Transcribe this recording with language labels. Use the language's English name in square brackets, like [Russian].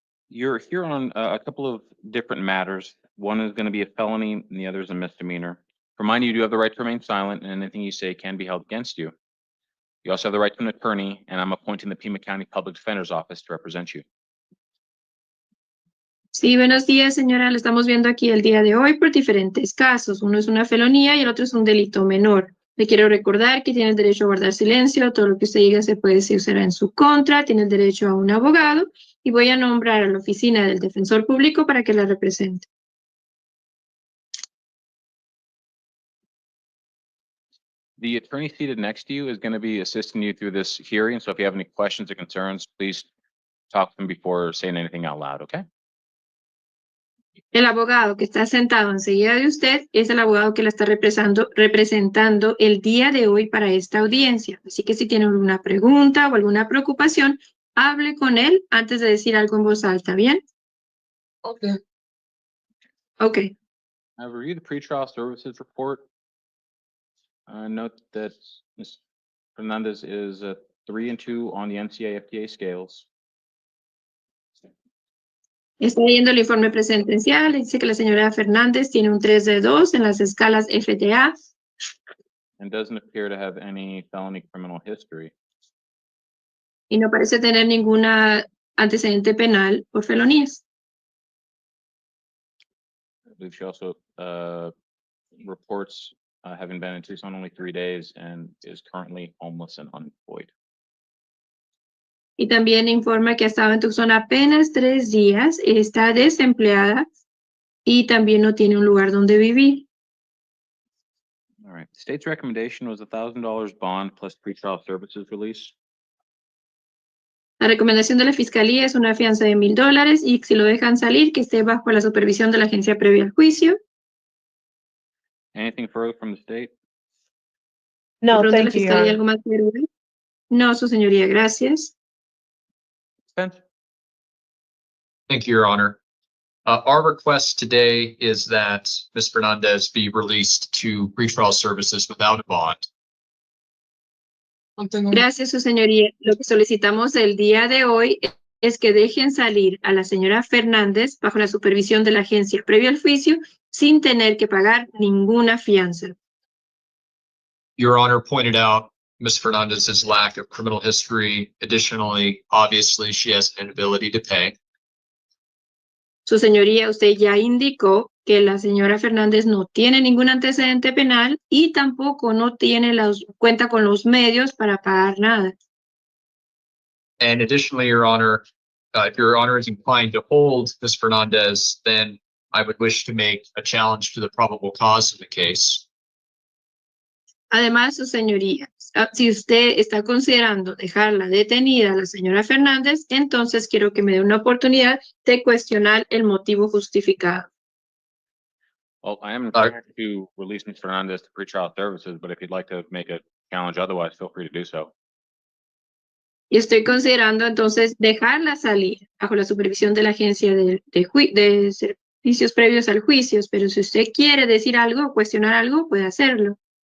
[English] You're here on a couple of different matters. One is going to be a felony and the other is a misdemeanor. Remind you do have the right to remain silent and anything you say can be held against you. You also have the right to an attorney, and I'm appointing the Pima County Public Defender's Office to represent you. [Spanish] Sí, buenos días, señora. Lo estamos viendo aquí el día de hoy por diferentes casos. Uno es una felonía y el otro es un delito menor. Le quiero recordar que tiene el derecho a guardar silencio. Todo lo que usted diga se usará en su contra. Tiene el derecho a un abogado y voy a nombrar a la oficina del defensor público para que la represente. [English] The attorney seated next to you is going to be assisting you through this hearing. So if you have any questions or concerns, please talk to them before saying anything out loud, okay? [Spanish] El abogado que está sentado enseguida de usted es el abogado que la está representando el día de hoy para esta audiencia. Así que si tiene alguna pregunta o alguna preocupación, hable con él antes de decir algo en voz alta, ¿bien? [English] Okay. Okay. I've reviewed the pretrial services report. Note that Ms. Fernandez is 3 and 2 on the NCA-FDA scales. [Spanish] Está leyendo el informe presentencial. Dice que la señora Fernández tiene un 3 de 2 en las escalas FDA. [English] And doesn't appear to have any felony criminal history. [Spanish] Y no parece tener ninguna antecedente penal por felonías. [English] I believe she also reports having been in Tucson only 3 days and is currently homeless and unemployed. [Spanish] Y también informa que ha estado en Tucson apenas 3 días, está desempleada y también no tiene un lugar donde vivir. [English] All right. The state's recommendation was $1,000 bond plus pretrial services release. [Spanish] La recomendación de la fiscalía es una fianza de $1,000 y si lo dejan salir, que esté bajo la supervisión de la agencia previa al juicio. [English] Anything further from the state? No, [Spanish] ¿La [English] thank you, [Spanish] fiscalía [English] Your [Spanish] algo más que agregar? No, su señoría, gracias. [English] Defense? Thank you, Your Honor. Our request today is that Ms. Fernandez be released to pretrial services without a bond. [Spanish] Gracias, su señoría. Lo que solicitamos el día de hoy es que dejen salir a la señora Fernández bajo la supervisión de la agencia previo al juicio sin tener que pagar ninguna fianza. [English] Your Honor pointed out Ms. Fernandez's lack of criminal history. Additionally, obviously, she has an inability to pay. [Spanish] Su señoría, usted ya indicó que la señora Fernández no tiene ningún antecedente penal y tampoco no tiene cuenta con los medios para pagar nada. [English] And additionally, Your Honor, if Your Honor is inclined to hold Ms. Fernandez, then I would wish to make a challenge to the probable cause of the case. [Spanish] Además, su señoría, si usted está considerando dejarla detenida a la señora Fernández, entonces quiero que me dé una oportunidad de cuestionar el motivo justificado. [English] Well, I am inclined to release Ms. Fernandez to pretrial services, but if you'd like to make a challenge otherwise, feel free to do so. [Spanish] Y estoy considerando entonces dejarla salir bajo la supervisión de la agencia de servicios previos al juicio, pero si usted quiere decir algo o cuestionar algo, puede hacerlo.